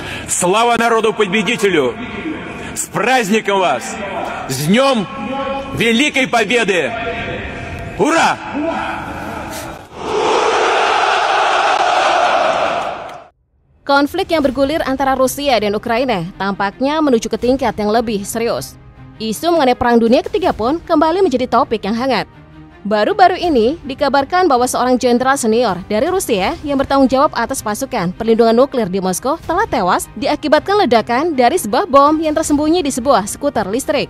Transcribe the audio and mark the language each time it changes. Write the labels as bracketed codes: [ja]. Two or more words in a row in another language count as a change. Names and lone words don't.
[ru] Слава народу-победителю! С праздником вас! С Днем Великой Победы! Ура! [id] Konflik yang bergulir antara Rusia dan Ukraina tampaknya menuju ke tingkat yang lebih serius. Isu mengenai Perang Dunia Ketiga pun kembali menjadi topik yang hangat. Baru-baru ini dikabarkan bahwa seorang jenderal senior dari Rusia yang bertanggung jawab atas pasukan perlindungan nuklir di Moskow telah tewas diakibatkan ledakan dari sebuah bom yang tersembunyi di sebuah skuter listrik.